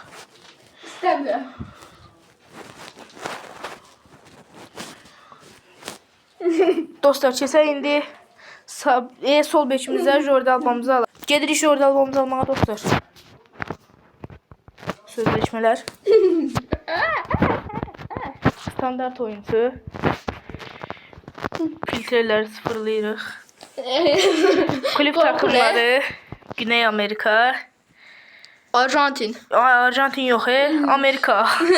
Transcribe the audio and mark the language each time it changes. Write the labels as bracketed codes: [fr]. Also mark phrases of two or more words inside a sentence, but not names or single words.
[tr] İstemiyorum. [az] Dostlar keçək indi sol bekimizə Jordi Alba'mızı alaq. Gedirik Jordi Alba'mızı almağa dostlar. Sözleşmələr. Standart oyuncu. Filtreləri sıfırlayırıq. [tr] Kulüp takımları. Güney Amerika. Arjantin. [az] Arjantin yox, Amerika.